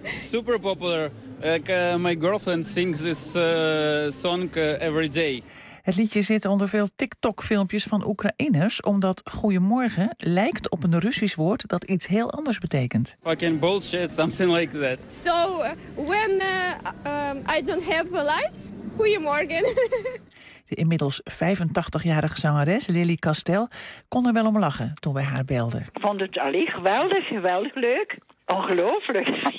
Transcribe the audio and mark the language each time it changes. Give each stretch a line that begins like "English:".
English: Super popular. My girlfriend sings this song every day.
Dutch: Het liedje zit onder veel TikTok-filmpjes van Oekraïners, omdat goeiemorgen lijkt op een Russisch woord dat iets heel anders betekent.
English: Fucking bullshit, something like that. So, when I don't have a light,
Dutch: goeiemorgen. De inmiddels 85-jarige zangeres Lily Castel kon er wel om lachen toen wij haar belden. Ik vond het alleen geweldig, geweldig leuk. Ongelooflijk.